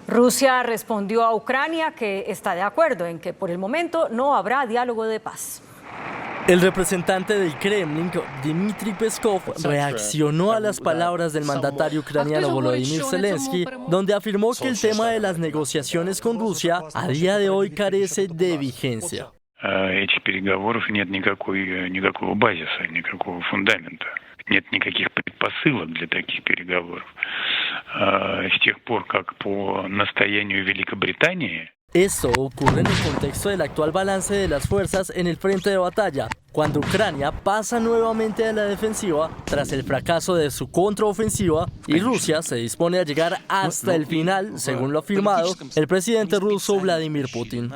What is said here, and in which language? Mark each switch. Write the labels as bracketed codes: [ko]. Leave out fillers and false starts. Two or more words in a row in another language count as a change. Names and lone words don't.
[es] Rusia respondió a Ucrania que está de acuerdo en que por el momento no habrá diálogo de paz. El representante del Kremlin, Dmitry Peskov, reaccionó a las palabras del mandatario ucraniano Volodymyr Zelensky, donde afirmó que el tema de las negociaciones con Rusia a día de hoy carece de vigencia. [ru] Этих переговоров нет никакого базиса, никакого фундамента. Нет никаких предпосылок для таких переговоров. С тех пор, как по настоянию Великобритании... [es] Esto ocurre en el contexto del actual balance de las fuerzas en el frente de batalla, cuando Ucrania pasa nuevamente a la defensiva tras el fracaso de su contraofensiva y Rusia se dispone a llegar hasta el final, según lo ha afirmado el presidente ruso Vladimir Putin.